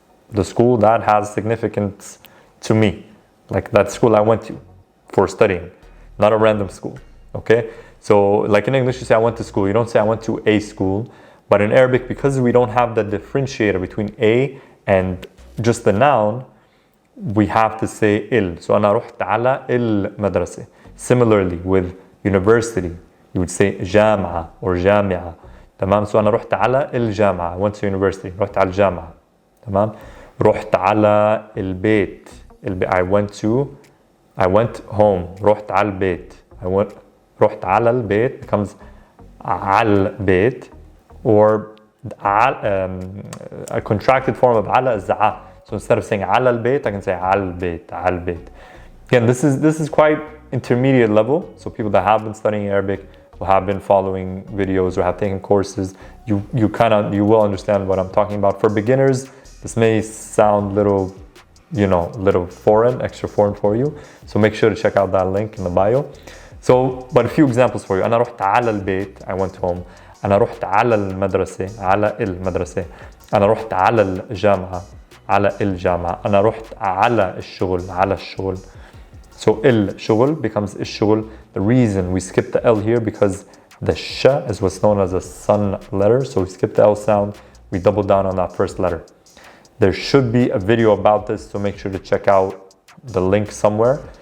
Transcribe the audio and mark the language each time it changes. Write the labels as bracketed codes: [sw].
[en] The school that has significance to me. Like that school I went to for studying, not a random school, okay? So like in English, you say I went to school. You don't say I went to a school. But in Arabic, because we don't have the differentiator between a and just the noun, we have to say il. [ar] So أنا رحت على المدرسة. [en] Similarly, with university, you would say جامعة or جامعة. [ar] تمام. [en] So [ar] أنا رحت على الجامعة. [en] I went to university. [ar] رحت على الجامعة. تمام. رحت على البيت. [en] I went home. [ar] رحت على البيت. رحت على البيت becomes على البيت. Or [en] a contracted form of على is ع. So instead of saying على البيت, I can say [ar] على البيت, على البيت. [en] Again, this is quite intermediate level. So people that have been studying Arabic, who have been following videos or have taken courses, you will understand what I'm talking about. For beginners, this may sound little foreign, extra foreign for you. So make sure to check out that link in the bio. So, but a few examples for you. [ar] أنا رحت على البيت, [en] I went home. [ar] أنا رحت على المدرسة, على المدرسة. أنا رحت على الجامعة, على الجامعة. أنا رحت على الشغل, على الشغل. [en] So الشغل becomes الشغل. The reason we skip the L here because the sh is what's known as a sun letter. So we skip the L sound, we double down on that first letter. There should be a video about this, so make sure to check out the link somewhere.